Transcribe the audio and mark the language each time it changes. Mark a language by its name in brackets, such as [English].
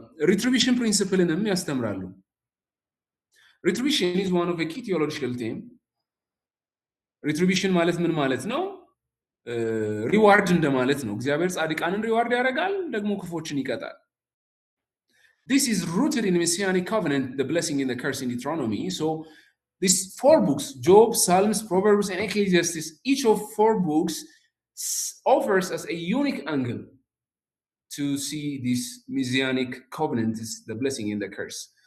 [English] Retribution principle-ንም [Amharic] ያስተምራሉ። [English] Retribution is one of a key theological theme. [Amharic] Retribution ማለት ምን ማለት ነው? ሪዋርድ እንደማለት ነው። እግዚአብሔር ጻድቃንን ሪዋርድ ያደርጋል፣ ደግሞ ክፎችን ይቀጣል። [English] This is rooted in Messianic covenant, the blessing and the curse in Deuteronomy. So these 4 books, Job, Psalms, Proverbs, and Ecclesiastes, each of 4 books offers us a unique angle to see this Messianic covenant, the blessing and the curse.